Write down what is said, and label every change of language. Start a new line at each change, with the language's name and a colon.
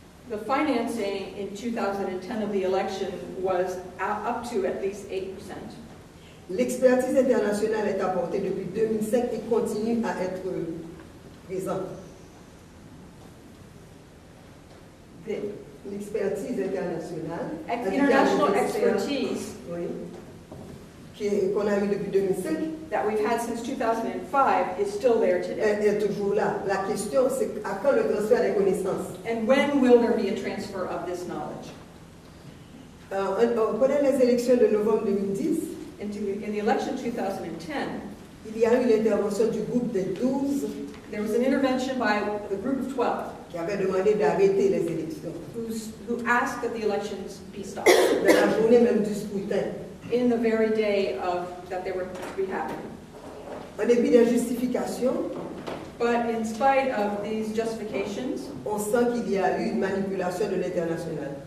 English: The financing in 2010 of the election was up to at least 8%.
French: L'expertise internationale est apportée depuis 2005 et continue à être présente. L'expertise internationale,
English: International expertise
French: oui, qu'on a eu depuis 2005,
English: that we've had since 2005 is still there today.
French: elle est toujours là. La question, c'est à quand le transfert des connaissances?
English: And when will there be a transfer of this knowledge?
French: Pendant les élections de novembre 2010,
English: In the election 2010,
French: il y a eu l'intervention du groupe des 12
English: there was an intervention by the group of 12
French: qui avait demandé d'arrêter les élections.
English: who asked that the elections be stopped
French: Dans la journée même du scrutin.
English: in the very day that they were to be happening.
French: En dépit des justifications,
English: But in spite of these justifications,
French: on sent qu'il y a eu une manipulation de l'international.